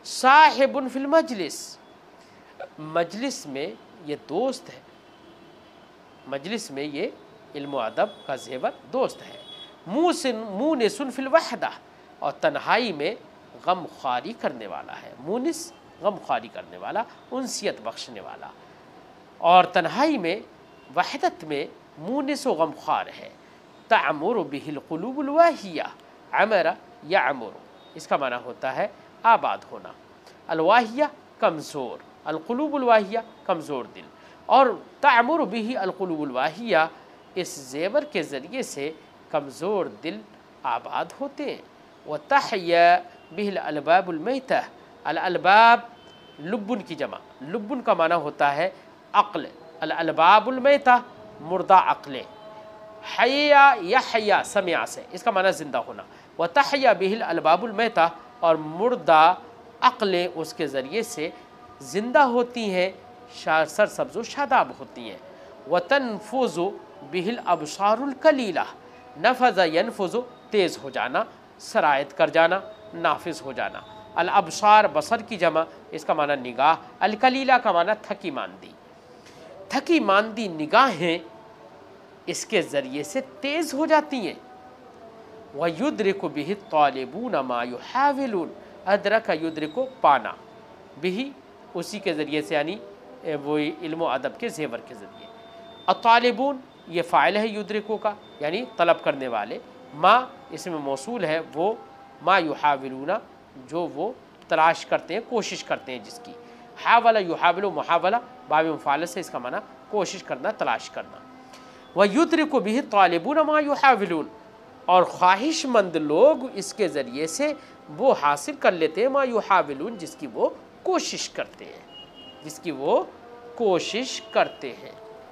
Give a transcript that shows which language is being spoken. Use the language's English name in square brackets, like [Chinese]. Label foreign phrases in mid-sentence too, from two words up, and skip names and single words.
[Arabic] صاحب في المجلس, [Hindi] मजलिस में ये दोस्त है, मजलिस में ये इल्म अदब का जेवर दोस्त है। [Arabic] مؤنس في الوحدة, [Hindi] और तन्हाई में गम ख्वारी करने वाला है, मुनिस गम ख्वारी करने वाला, उनसियत बख्शने वाला, और तन्हाई में वहदत में मुनिस व गम ख्वार है। [Arabic] تعمر به القلوب الواهية، عمر يعمر, [Hindi] इसका माना होता है आबाद होना। अलवाहिया कमज़ोर, [Arabic] القلوب الواهية [Hindi] कमज़ोर दिल, और [Arabic] تعمر به القلوب الواهية, [Hindi] इस ज़ेवर के ज़रिए से कमज़ोर दिल आबाद होते हैं। [Arabic] وتحيا به الألباب الميتة الألباب [Hindi] लुब्बुन की जमा, लुब्बुन का माना होता है अक्ल, [Arabic] الألباب الميتة [Hindi] मुर्दा अक्लें, हया या हया समिया से, इसका माना ज़िंदा होना। [Arabic] وتحيا به الألباب الميتة, [Hindi] और मुर्दा अक्लें उसके ज़रिए से ज़िंदा होती हैं, सरसब्ज़ व शादाब होती हैं। [Arabic] وتنفذ به الأبصار الكليلة نفذ ينفذ [Hindi] तेज़ हो जाना, सरायत कर जाना, नाफिज़ हो जाना। अल अबसार बसर की जमा, इसका माना निगाह, अल कलीला का माना थकी मांदी, थकी मांदी निगाहें इसके ज़रिए से तेज़ हो जाती हैं। [Arabic] ويدرك به الطالبون ما يحاولون, أدرك يدرك [Hindi] पाना, बिही उसी के ज़रिए से, यानी वो इल्म अदब के ज़ेवर के ज़रिए। अतालिबून ये फ़ाइल है युद्रिकु का, यानी तलब करने वाले, मा इसमें मौसूल है वो, [Arabic] ما يحاولون [Hindi] जो वो तलाश करते हैं, कोशिश करते हैं जिसकी। [Arabic] حاول يحاول محاولة [Hindi] बाब मुफ़ाल से, इसका माना कोशिश करना, तलाश करना। [Arabic] ويدرك به الطالبون ما يحاولون, [Hindi] और ख्वाहिशमंद लोग इसके ज़रिए से वो हासिल कर लेते हैं, [Arabic] ما يحاولون [Hindi] जिसकी वो कोशिश करते हैं, जिसकी वो कोशिश करते हैं।